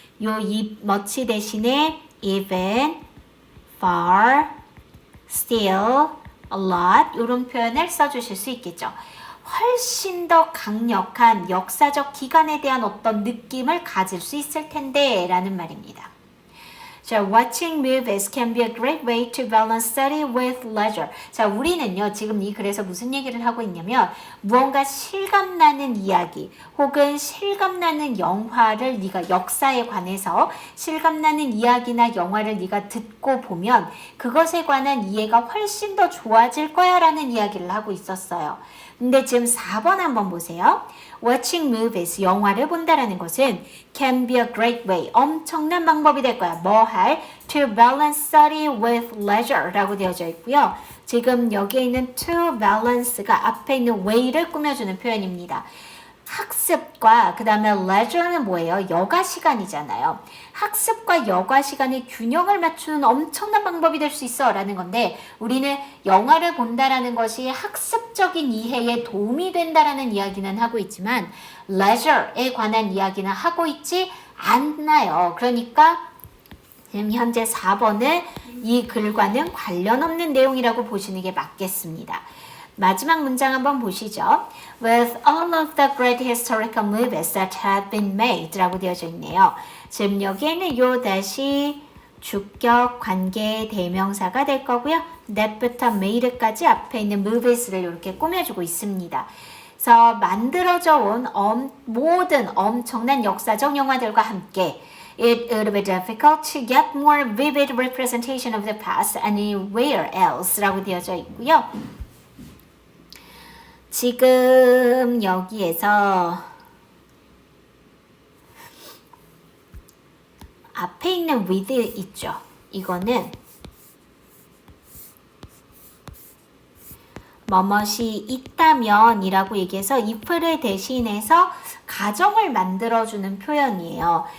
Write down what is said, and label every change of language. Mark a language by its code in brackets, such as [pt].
[ko] 요 much 대신에 even, far, still, a lot 이런 표현을 써주실 수 있겠죠. 훨씬 더 강력한 역사적 기간에 대한 어떤 느낌을 가질 수 있을 텐데 라는 말입니다. [en] 자, watching movies can be a great way to balance study with leisure. [ko] 자, 우리는요, 지금 이 글에서 무슨 얘기를 하고 있냐면, 무언가 실감나는 이야기, 혹은 실감나는 영화를 네가 역사에 관해서 실감나는 이야기나 영화를 네가 듣고 보면 그것에 관한 이해가 훨씬 더 좋아질 거야 라는 이야기를 하고 있었어요. 근데 지금 4번 한번 보세요. Watching movies, 영화를 본다라는 것은 [en] can be a great way, [ko] 엄청난 방법이 될 거야. 뭐 할? [en] To balance study with leisure [ko] 라고 되어져 있고요. 지금 여기에 있는 to balance가 앞에 있는 way를 꾸며주는 표현입니다. 학습과 그 다음에 leisure는 뭐예요? 여가 시간이잖아요. 학습과 여가 시간의 균형을 맞추는 엄청난 방법이 될 수 있어 라는 건데 우리는 영화를 본다라는 것이 학습적인 이해에 도움이 된다라는 이야기는 하고 있지만 leisure에 관한 이야기는 하고 있지 않나요. 그러니까 지금 현재 4번은 이 글과는 관련 없는 내용이라고 보시는 게 맞겠습니다. 마지막 문장 한번 보시죠. [en] With all of the great historical movies that have been made [ko] 라고 되어져 있네요. 지금 여기에는 요 다시 주격 관계 대명사가 될 거고요. that부터 made까지 앞에 있는 movies를 이렇게 꾸며주고 있습니다. 그래서 만들어져 온 모든 엄청난 역사적 영화들과 함께 [en] It would be difficult to get more vivid representation of the past anywhere else [ko] 라고 되어져 있고요. 지금 여기에서 앞에 있는 with 있죠. 이거는 뭐뭇이 있다면 이라고 얘기해서 if를 대신해서 가정을 만들어주는 표현이에요.